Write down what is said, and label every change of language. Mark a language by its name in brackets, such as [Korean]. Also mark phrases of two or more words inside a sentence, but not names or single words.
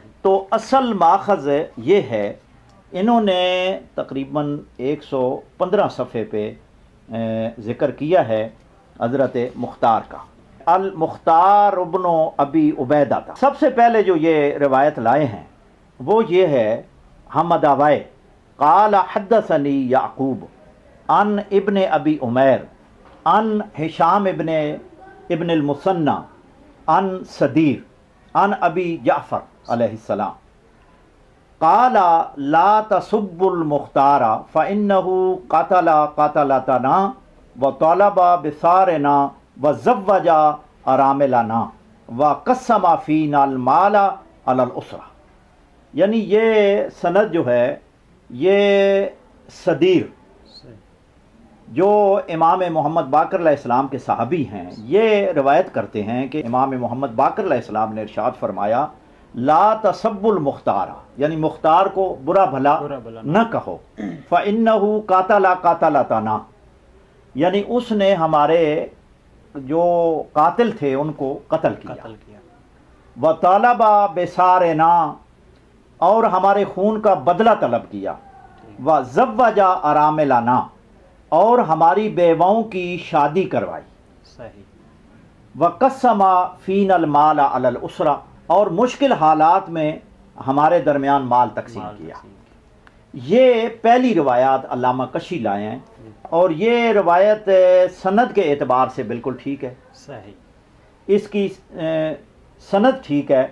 [Urdu] تو اصل ماخذ یہ ہے، انہوں نے تقریباً 115 صفحے پہ ذکر کیا ہے حضرت مختار کا. المختار ابن ابی عبیدہ تھا. سب سے پہلے جو یہ روایت لائے ہیں وہ یہ ہے، حمدویہ [Arabic] قال حدثني يعقوب عن ابن أبي عمير عن هشام بن المثنى عن سدير عن أبي جعفر عليه السلام قال لا تسبوا المختار فإنه قتل قتلتنا وطلب بثارنا وزوج أراملنا وقسم فينا المال على العسرة. [Urdu] یعنی یہ سند جو ہے یہ سدیر جو امام محمد باقر علیہ السلام کے صحابی ہیں یہ روایت کرتے ہیں کہ امام محمد باقر علیہ السلام نے ارشاد فرمایا [Arabic] لا تسبوا المختار, [Urdu] یعنی مختار کو برا بھلا نہ کہو, [Arabic] فإنه قتل قتلتنا, [Urdu] یعنی اس نے ہمارے جو قاتل تھے ان کو قتل کیا. [Arabic] وطلب بثارنا, [Urdu] اور ہمارے خون کا بدلہ طلب کیا. [Arabic] وزوج أراملنا, [Urdu] اور ہماری بیواؤں کی شادی کروائی. [Arabic] وقسم فينا المال على العسرة, [Urdu] اور مشکل حالات میں ہمارے درمیان مال تقسیم کیا. یہ پہلی روایت علامہ کشی لائے ہیں اور یہ روایت سند کے اعتبار سے بالکل ٹھیک ہے، صحیح. اس کی سند ٹھیک ہے.